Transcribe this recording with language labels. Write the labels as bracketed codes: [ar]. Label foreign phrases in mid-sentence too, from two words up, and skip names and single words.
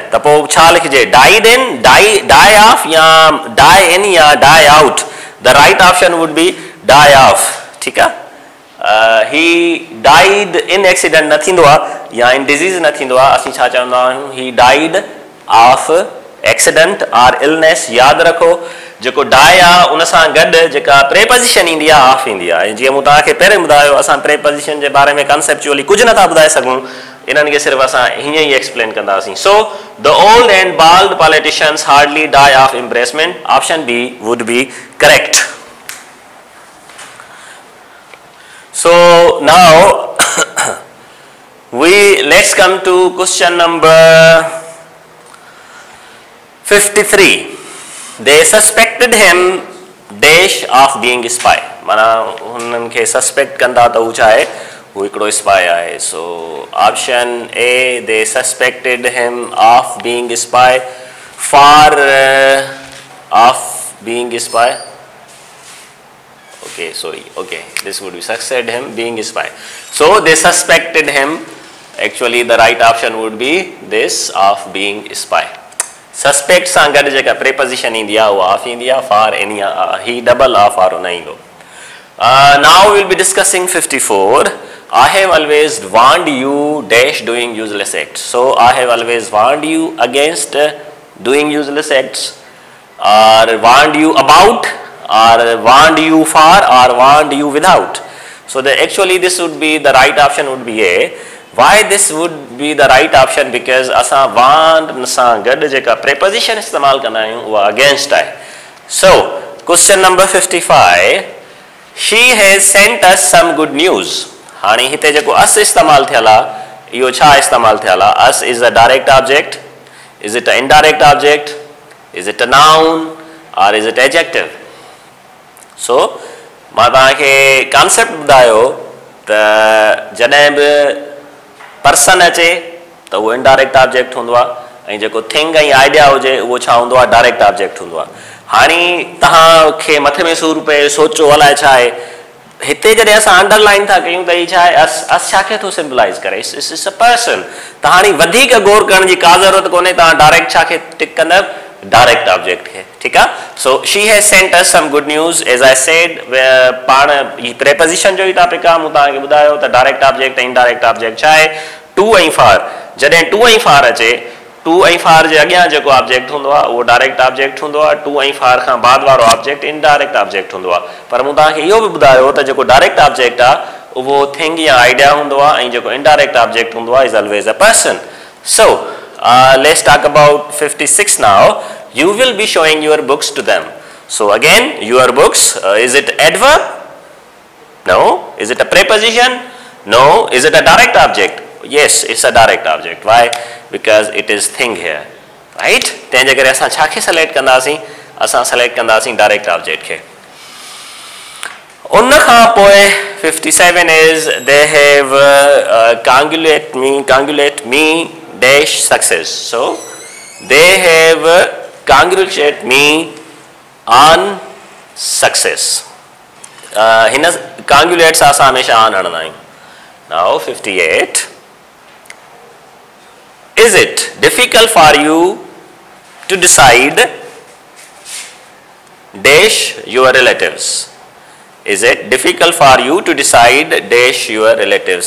[sd] त पोइ छा लिखिजे? [en] died in, die of ya die in ya die out. the right option would be die of. [sd] ठीकु आहे. [en] he died in accident [sd] न थींदो आहे या [en] in disease [sd] न थींदो आहे. असीं छा चवंदा आहियूं? [en] he died of accident or illness. [sd] यादि रखो जेको डाई आहे उन सां गॾु जेका प्रेपोजिशन ईंदी आहे ऑफ ईंदी आहे. ऐं जीअं मूं तव्हांखे पहिरें ॿुधायो असां प्रेपोजिशन जे बारे में कंसेप्चुअली कुझु नथा ॿुधाए सघूं, इन्हनि खे सिर्फ़ु असां हीअं ई एक्सप्लेन कंदासीं. [en] so the old and bald politicians hardly die of embarrassment. option B would be correct. So now let's come to question number 53. They suspected him dash of being spy. [sd] माना उन्हनि खे सस्पेक्ट कंदा त हू छा आहे? हू हिकिड़ो स्पाई आहे. [en] so option A, they suspected him of being spy. For of being spy. Okay, sorry. Okay, this would be suspected him being a spy. So they suspected him. Actually, the right option would be this, of being a spy. [sd] Suspect सां गॾु जेका preposition ईंदी आहे उहा ऑफ ईंदी आहे. For any he double ऑफ वारो न ईंदो. [en] Now we will be discussing 54. I have always warned you dash doing useless acts. So I have always warned you against doing useless acts, or warned you about, or warned you for, or warned you without. So actually this would be the right option would be A. Why this would be the right option? [sd] Because असां warned सां गॾु जेका preposition इस्तेमालु कंदा आहियूं उहा against आहे. [en] So question number 55. She has sent us some good news. [sd] हाणे हिते जेको अस इस्तेमालु थियल आहे इहो छा इस्तेमाल थियल आहे? [en] us is a direct object, is it a indirect object, is it a noun or is it adjective? [sd] सो मां तव्हांखे कॉन्सेप्ट ॿुधायो त जॾहिं बि पर्सन अचे त उहो [en] indirect object [sd] हूंदो आहे ऐं जेको थिंग ऐं आइडिया हुजे उहो छा हूंदो आहे? [en] direct object [sd] हूंदो आहे। हाणे तव्हांखे मथे में सूर पए, सोचो अलाए छा आहे। हिते जॾहिं असां अंडरलाइन था कयूं त हीअ छा आहे? अस छा खे थो सिम्बलाइज़ करे? [en] it's a person. [sd] त हाणे वधीक गौर करण जी का ज़रूरत कोन्हे, तव्हां डायरेक्ट छा खे टिक कंदव? [en] direct object [sd] खे। ठीकु आहे। [en] so she has sent us some good news as I said. [sd] पाण ही प्रेपोजिशन जो ई टॉपिक आहे। मूं तव्हांखे ॿुधायो त [en] direct object [sd] ऐं [en] indirect object [sd] छा आहे। टू ऐं फार, जॾहिं टू ऐं फार अचे, टू ऐं फार जे अॻियां जेको ऑब्जेक्ट हूंदो आहे उहो [en] direct object [sd] हूंदो आहे। टू ऐं फार खां बाद वारो ऑब्जेक्ट [en] indirect object [sd] हूंदो आहे। पर मूं तव्हांखे इहो बि ॿुधायो त जेको [en] direct object [sd] आहे उहो थिंग या आइडिया हूंदो आहे ऐं जेको [en] indirect object [sd] हूंदो आहे [en] is always a person. so let's talk about 56 now. You will be showing your books to them. So again, your books, is it adverb? No. Is it a preposition? No. Is it a direct object? Yes, it's a direct object. Why? Because it is thing here, right? [sd] तंहिंजे करे असां छा खे select कंदासीं? असां select कंदासीं [en] direct object [sd] खे। उन खां पोइ [en] 57 is they have congratulate me dash success. So they have congratulate me on success. [sd] हिन congratulate सां असां हमेशा on हणंदा आहियूं। [en] Now 58. Is it difficult for you to decide dash your relatives? Is it difficult for you to decide dash your relatives?